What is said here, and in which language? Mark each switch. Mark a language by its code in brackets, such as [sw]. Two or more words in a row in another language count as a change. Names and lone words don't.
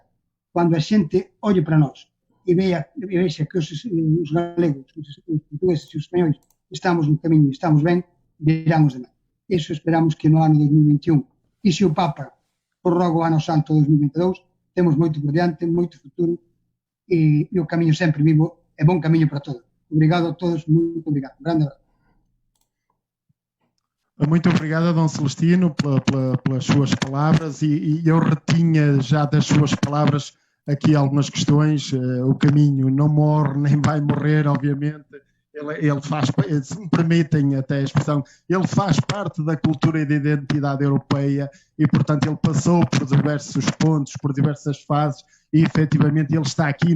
[gl] Cando a xente olle para nós e vexa que os galegos, os portugueses e os españois estamos no camiño e estamos ben, virán os demais. Iso esperamos que no ano 2021, e se o Papa prorroga o ano santo 2022, temos moito por diante, moito futuro, e o camiño sempre vivo é bon camiño para todos. [pt] Obrigado a todos, muito obrigado. Um grande abraço. Muito obrigado, Dom Celestino, pelas suas palavras, e eu retinha já das suas palavras aqui algumas questões. O caminho não morre, nem vai morrer, obviamente. Ele faz, se me permitem até a expressão, ele faz parte da cultura e da identidade europeia e, portanto, ele passou por diversos pontos, por diversas fases e, efetivamente, ele está aqui.